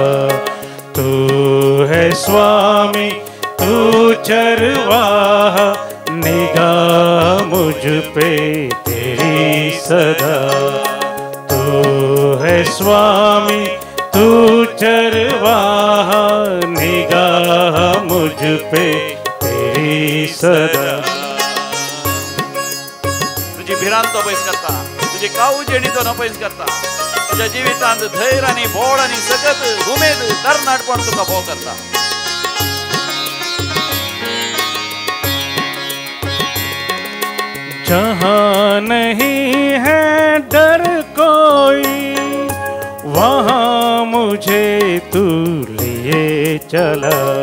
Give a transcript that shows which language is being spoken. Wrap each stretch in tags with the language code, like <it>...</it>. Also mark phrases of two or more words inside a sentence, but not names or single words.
<hi>तू है स्वामी तू चरवाहा निगाह मुझ पे तेरी सदा. तू है स्वामी तू चरवाहा निगाह मुझ पे तेरी सदा.</hi> <kok>तुझी भिरांत पयस करता तुझी काळजी तो पयस करता. तुझ्या जिवितांत धैर्य आणि बोड आणि सगत उमेद तरणाटपण तुका भोव करता.</kok> <hi>जहाँ नहीं है डर कोई वहाँ मुझे तू लिए चला.</hi>